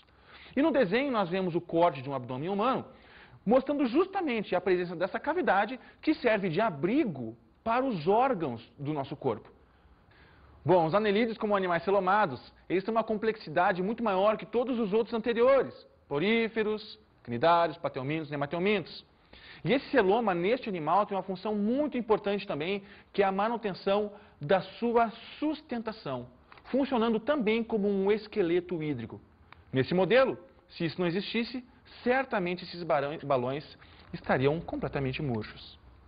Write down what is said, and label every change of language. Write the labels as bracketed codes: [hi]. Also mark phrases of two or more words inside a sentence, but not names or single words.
[pt] E no desenho nós vemos o corte de um abdômen humano, mostrando justamente a presença dessa cavidade que serve de abrigo para os órgãos do nosso corpo. Bom, os anelídeos, como animais celomados, eles têm uma complexidade muito maior que todos os outros anteriores, poríferos, cnidários, plateumintos, nematelmintos. E esse celoma, neste animal, tem uma função muito importante também, que é a manutenção da sua sustentação, funcionando também como um esqueleto hídrico. Nesse modelo, se isso não existisse, certamente esses balões estariam completamente murchos.